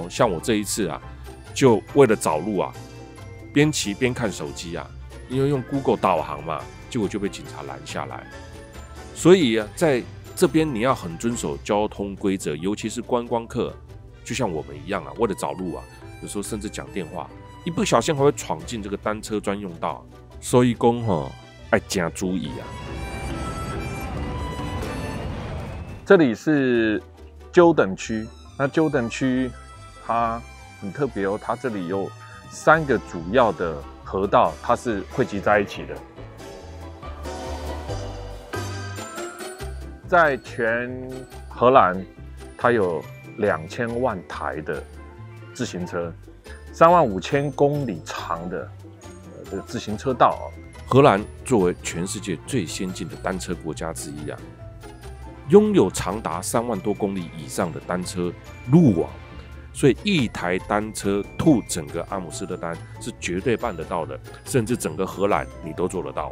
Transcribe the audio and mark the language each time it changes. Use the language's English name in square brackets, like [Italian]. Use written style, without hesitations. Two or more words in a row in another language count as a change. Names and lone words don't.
[Chinese] 像我這一次啊，就為了找路啊，邊騎邊看手機啊，因為用 Google 導航嘛，結果就被警察攔下來。所以啊，在這邊你要很遵守交通規則，尤其是觀光客，就像我們一樣啊，為了找路啊，有時候甚至講電話，一不小心還會闖進這個單車專用道，所以說吼要加注意啊。這裡是Jordan區，那Jordan區它很特別哦，它這裡有3個主要的河道，它是匯集在一起的。在全荷蘭，它有2000萬台的自行車，35000公里長的這個自行車道哦。荷蘭作為全世界最先進的單車國家之一啊，擁有長達3萬多公里以上的單車路網，所以一台單車吐整個阿姆斯特丹是絕對辦得到的，甚至整個荷蘭你都做得到。